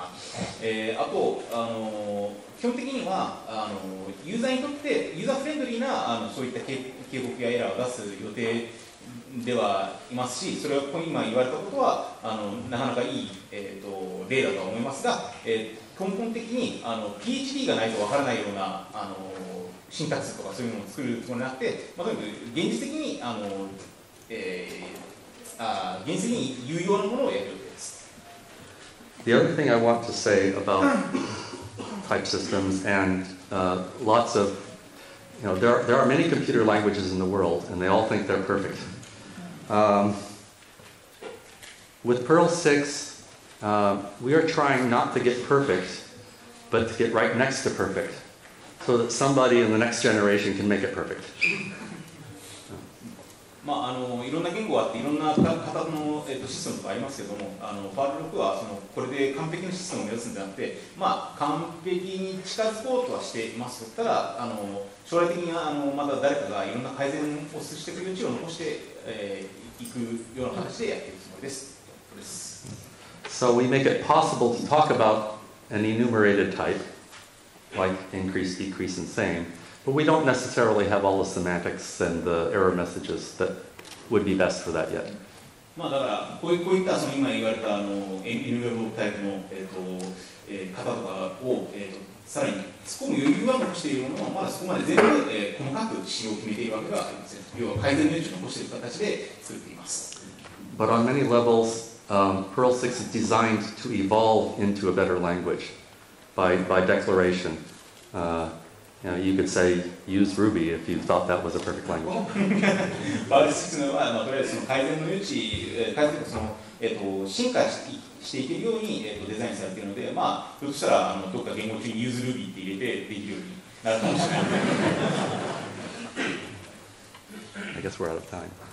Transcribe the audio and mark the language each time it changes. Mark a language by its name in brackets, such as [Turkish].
[Japanese] あと基本的にはユーザーにとってユーザーフレンドリーなそういった警告やエラーを出す予定ではいますし、それは今言われたことはなかなかいい、例だとは思いますが、根本的にPhD がないとわからないようなシンタックスとかそういうものを作るつもりなくて、とにかく現実的に有用なものをやる予定です。 [English] The other thing I want to say about type systems and lots of, there are many computer languages in the world and they all think they're perfect. With Perl 6, we are trying not to get perfect, but to get right next to perfect, so that somebody in the next generation can make it perfect. [Japanese] いろんな言語があっていろんな型の、システムとかありますけども、パール6はこれで完璧なシステムを目指すんじゃなくて、完璧に近づこうとはしています。ただ将来的にはまた誰かがいろんな改善をしてくれる余地を残していくような形でやっていくつもりです。 [English] So we make it possible to talk about an enumerated type, like increase, decrease, and same, but we don't necessarily have all the semantics and the error messages that would be best for that yet. [Japanese] だからこういった今言われたenumerableタイプの型とかをさらに突っ込む余裕は残しているものをまだそこまで全部細かく仕様を決めているわけではありません。要は改善の余地を残している形で作っています。 [English] But on many levels, Perl 6 is designed to evolve into a better language by declaration. You could say, use Ruby if you thought that was a perfect language. [Japanese] パール6は、とりあえず改善の余地、進化していけるように、デザインされているので、ひょっとしたらどっか言語中に [English] use Ruby [Japanese] って入れてできるようになるかもしれない。 [English] I guess we're out of time.